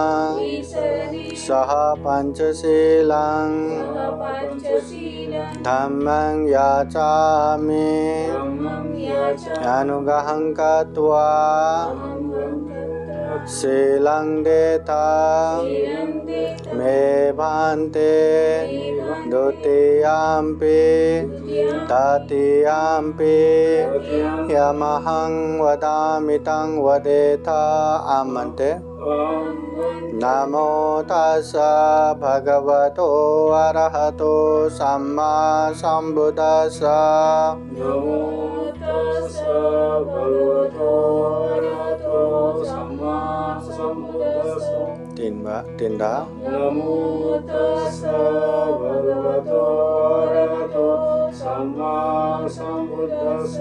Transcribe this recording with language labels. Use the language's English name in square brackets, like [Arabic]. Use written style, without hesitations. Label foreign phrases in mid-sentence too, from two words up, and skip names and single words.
[Pali] सह पंचशीलं धम्मं याचामि अनुग्रहं कृत्वा शीलं देता मे भन्ते द्वितीयाम्पि तृतीयाम्पि यमहं वदामि तं वदेत आमन्ते। नमो तस्सा भगवतो अरहतो सम्मा संबुद्दस्सा। नमो तस्सा भगवतो अरहतो सम्मा संबुद्दस्सा। [Marathi] तीन दा। [Pali] नमो तस्सा भगवतो अरहतो सम्मा संबुद्दस्सा।